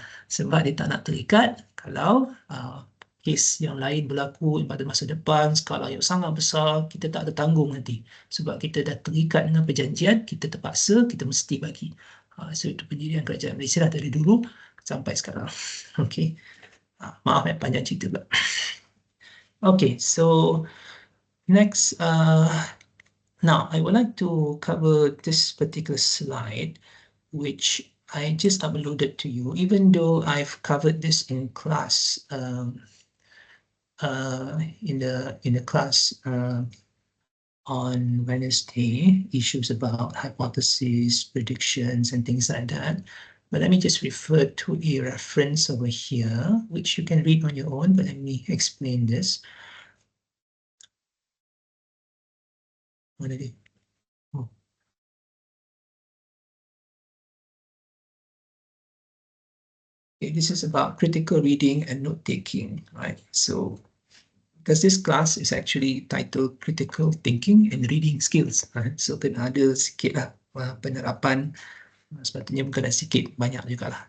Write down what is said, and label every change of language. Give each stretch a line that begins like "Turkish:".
Malay: Sebab dia tak nak terikat kalau kes yang lain berlaku pada masa depan, skala yang sangat besar, kita tak tertanggung nanti. Sebab kita dah terikat dengan perjanjian, kita terpaksa, kita mesti bagi. So itu pendirian kerajaan Malaysia lah dari dulu sampai sekarang. Okay. Maaf panjang cerita pula.
English: Okay, so next, now I would like to cover this particular slide, which I just uploaded to you, even though I've covered this in class, in the class on Wednesday, issues about hypotheses, predictions, and things like that. But let me just refer to a reference over here, which you can read on your own, but let me explain this. What did it? Oh. Okay, this is about critical reading and note-taking, right? So because this class is actually titled Critical Thinking and Reading Skills.
Malay: So kena ada sikit lah penerapan. Sepatutnya bukan ada sikit, banyak juga lah.